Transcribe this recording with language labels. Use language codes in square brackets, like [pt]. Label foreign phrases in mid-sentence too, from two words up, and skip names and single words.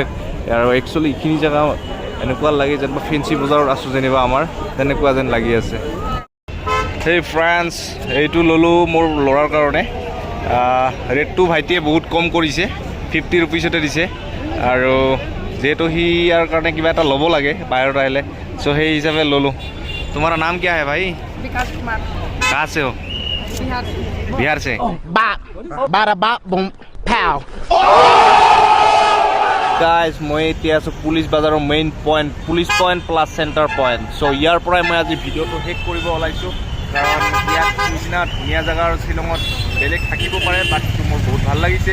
[as] আৰু একচুৱেলি এইখিনি জেগা এনেকুৱা লাগে যেনিবা ফেঞ্চি বজাৰত আছোঁ, যেনিবা আমাৰ তেনেকুৱা যেন লাগি আছে। সেই ফ্ৰেণ্ডছ, এইটো ল'লোঁ মোৰ ল'ৰাৰ কাৰণে। ৰেটটো ভাইটিয়ে বহুত কম কৰিছে, 50 ৰুপিছতে দিছে। আৰু যিহেতু সি ইয়াৰ কাৰণে কিবা এটা ল'ব লাগে বাহিৰত আহিলে, চ' সেই হিচাপে ল'লোঁ। তোমাৰ নাম [hi] क्या है भाई? विकास कुमार। कहाँ से हो? बिहार। बिहार से। [as] গাইজ, মই এতিয়া আছোঁ পুলিচ বজাৰৰ [en] main point, [as] পুলিচ পইণ্ট প্লাছ চেণ্টাৰ পইণ্ট। চ' ইয়াৰ পৰাই মই আজি ভিডিঅ'টো শেষ কৰিব ওলাইছোঁ, কাৰণ ইয়াত নিচিনা ধুনীয়া জেগাৰ শ্বিলঙত বেলেগ থাকিব পাৰে, বাট মোৰ বহুত ভাল লাগিছে।